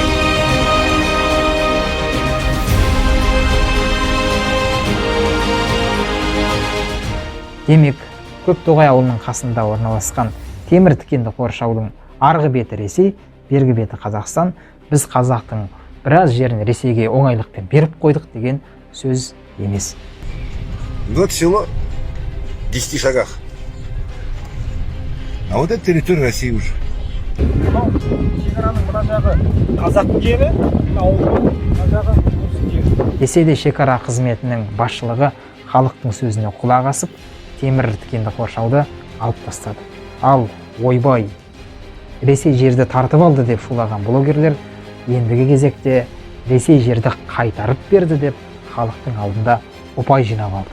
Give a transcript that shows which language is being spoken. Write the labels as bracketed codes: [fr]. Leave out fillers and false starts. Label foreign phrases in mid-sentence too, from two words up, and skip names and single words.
[kk] Демек, Көктоғай ауылының қасында орналасқан темір тікенді қоршаудың арғы беті Ресей, бергі беті Қазақстан, біз қазақтың біраз жерін Ресейге оңайлықпен беріп қойдық деген сөз емес. [ru] Вот село в 10 шагах. А вот это территория России уже. [kk] Шекараның мына жағы қазақтың жері, мына жағы орыстың жері. Десе де шекара қызметінің басшылығы халықтың сөзіне құлақ асып, темір тікенді қоршауды алып тастады. Ал ойбай, Ресей жерді тартып алды деп шулаған блогерлер ендігі кезекте Ресей жерді қайтарып берді деп халықтың алдында ұпай жинап алды.